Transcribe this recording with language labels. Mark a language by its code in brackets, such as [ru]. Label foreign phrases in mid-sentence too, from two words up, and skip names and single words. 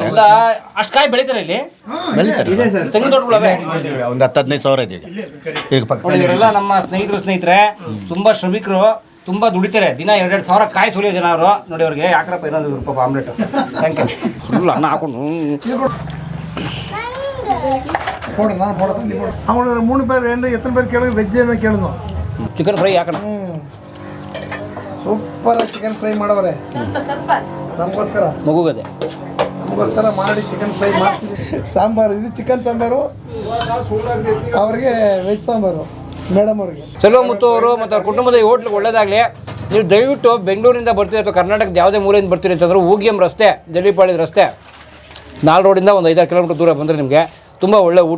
[kn] ಇಲ್ಲ, ಅಷ್ಟು ಕಾಯಿ ಬೆಳಿತಾರೆ ಇಲ್ಲಿ? ಬೆಳಿತಾರೆ. ತೆಂಗಿನ ತೋಟಗಳವೆ ಒಂದು 10-15 ಸಾವಿರ ಇದೆ ಈಗ ಪಕ್ಕ. ನೋಡಿ, ಇವರೆಲ್ಲ ನಮ್ಮ ಸ್ನೇಹಿತರೆ ತುಂಬಾ ಶ್ರಮಿಕರು, ತುಂಬಾ ದುಡಿತಾರೆ. ದಿನ 2-2 ಸಾವಿರ ಕಾಯಿ ಸುಲಿಯೋ ಜನ ಅವರು. ನೋಡಿ, ಅವ್ರಿಗೆ ಯಾಕ್ರಪ್ಪ ಇನ್ನೊಂದು ರೂಪಾಯಿ ಆಮ್ಲೆಟ್. [en] Thank you. [kn] ಫುಲ್ ಅನ್ನ ಹಾಕೊಂಡು [ta] அவங்களோட 3 பேர் எத்தனை பேர் கேளுங்க, வெஜ் என்ன கேளுங்க. [en] chicken fry [kn] ಹಾಕೋಣ. [en] super chicken fry [kn] ಮಾಡವ್ರೆ ನಮಗೋಸ್ಕರ, ಮಗುಗದೆ ನಮಗೋಸ್ಕರ ಮಾಡಿ [en] chicken fry [kn] ಮಾಡಿಸಿದ್ವಿ. ಸಾಂಬಾರು, ಇದು ಚಿಕನ್ ಸಾಂಬಾರು, ಅವ್ರಿಗೆ ವೆಜ್ ಸಾಂಬಾರು ಮೇಡಮ್ ಅವ್ರಿಗೆ. ಸೆಲ್ವಮುತ್ತು ಅವರು ಮತ್ತು ಅವ್ರ ಕುಟುಂಬದ ಹೋಟ್ಲಿಗೆ ಒಳ್ಳೇದಾಗಲಿ. ನೀವು ದಯವಿಟ್ಟು ಬೆಂಗಳೂರಿಂದ ಬರ್ತೀರಿ ಅಥವಾ ಕರ್ನಾಟಕದ ಯಾವುದೇ ಮೂಲೆಯಿಂದ ಬರ್ತೀರಿ ಅಂತಂದ್ರೆ ಊಗಿಯಂ ರಸ್ತೆ, ಜಲ್ಲಿಪಾಳ್ಯದ ರಸ್ತೆ, 4 ರೋಡಿಂದ ಒಂದು 5-6 ಕಿಲೋಮೀಟರ್ ದೂರ ಬಂದರೆ ನಿಮಗೆ ತುಂಬ ಒಳ್ಳೆ ಊಟ.